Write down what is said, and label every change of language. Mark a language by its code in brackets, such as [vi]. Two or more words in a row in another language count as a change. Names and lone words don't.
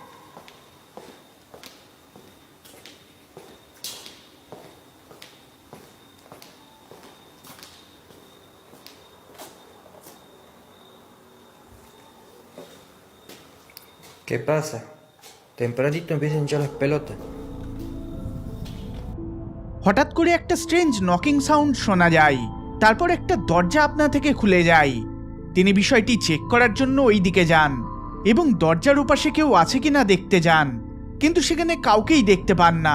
[es] ¿Qué pasa? Tempranito empiezan a hinchar las pelotas. [bn] হঠাৎ করে একটা [en] strange knocking sound [bn] শোনা যায়, তারপর একটা দরজা আপনা থেকে খুলে যায়। তিনি বিষয়টি চেক করার জন্য ওই দিকে যান এবং দরজার ওপাশে কেউ আছে কিনা দেখতে যান, কিন্তু সেখানে কাউকেই দেখতে পান না।